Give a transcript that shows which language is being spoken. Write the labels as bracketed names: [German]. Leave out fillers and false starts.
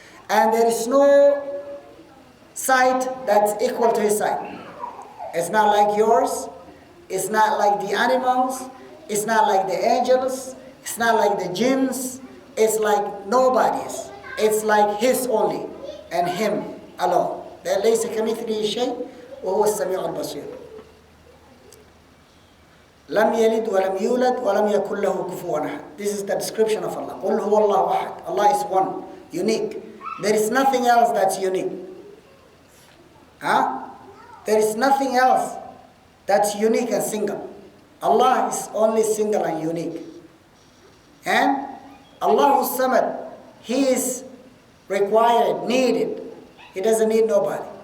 [English] And there is no sight that's equal to His sight. It's not like yours. It's not like the animals. It's not like the angels. It's not like the jinns. It's like nobody's. It's like His only and Him alone. [Arabic] ليس كمثله شيء وهو السميع البصير. لم يلد ولم يولد ولم يكن له كفوا أحد. [English] This is the description of Allah. قل هو الله أحد. Allah is one, unique. There is nothing else that's unique. There is nothing else that's unique and single. Allah is only single and unique. And Allah who's Samad, He is required, needed. He doesn't need nobody.